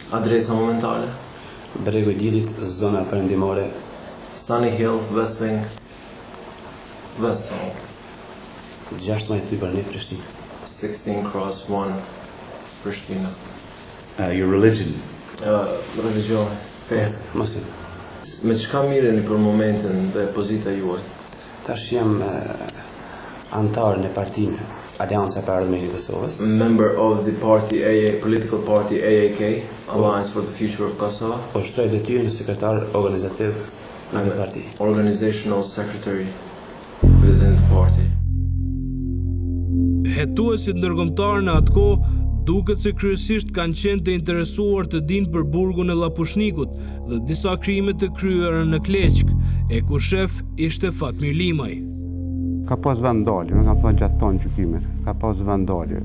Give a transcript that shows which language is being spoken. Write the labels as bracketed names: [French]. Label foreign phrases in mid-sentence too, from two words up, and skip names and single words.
[Albanian] Adresa momentale. Bregu i Dilit, zona perëndimore. [English] Sunny Hill, West Wing. West Hall. [Albanian] 16 për një Prishtinë. [English] 16 Cross 1, Prishtina. Your religion? [Albanian] Religione, fe. [English] Muslim. [Albanian] Me çka mireni për momentin dhe pozita juaj? Tash jam antar në partinë Alianca për Ardhmërinë e Kosovës. [English] Member of the party AA, political party AAK, Alliance for the Future of Kosovo. [Albanian] Po shtroj detyrën e sekretar organizativ në parti. [English] Organizational secretary within the party. [Albanian] Hetuesit ndërkombëtar në atë kohë duket se kryesisht kanë qenë të interesuar të dinë për burgun e Llapushnikut dhe disa krime të kryera në Kleçk, e ku shef ishte Fatmir Limaj. Ka pas vendalje, nuk kam thënë gjatë tonë gjykimit, ka pas vendalje.